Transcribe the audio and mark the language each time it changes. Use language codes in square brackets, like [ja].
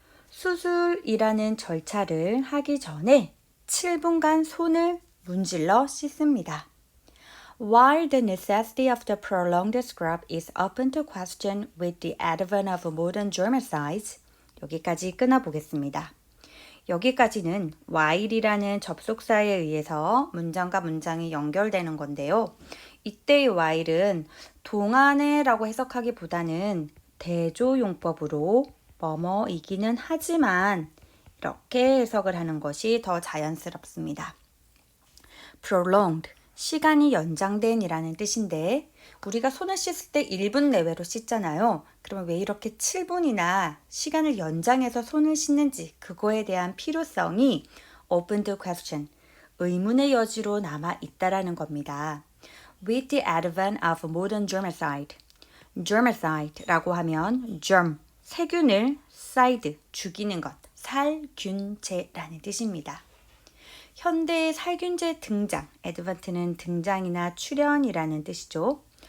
[ko] 수술이라는 절차를 하기 전에 7분간 손을 문질러 씻습니다. [en] While the necessity of the prolonged scrub is open to question with the advent of modern germicides, [ko] 여기까지 끊어보겠습니다. 여기까지는 while이라는 접속사에 의해서 문장과 문장이 연결되는 건데요. 이때의 while은 동안에라고 해석하기보다는 대조용법으로 뭐뭐이기는 하지만 이렇게 해석을 하는 것이 더 자연스럽습니다. prolonged, 시간이 연장된 이라는 뜻인데 우리가 손을 씻을 때 1분 내외로 씻잖아요. 그러면 왜 이렇게 7분이나 시간을 연장해서 손을 씻는지 그거에 대한 필요성이 [en] open to question, [ko] 의문의 여지로 남아 있다라는 겁니다. [en] With the advent of modern germicide, germicide라고 하면 germ, [ko] 세균을 [en] side, [ko] 죽이는 것, 살균제라는 뜻입니다. 현대의 살균제 등장, advent는 등장이나 출현이라는 뜻이죠.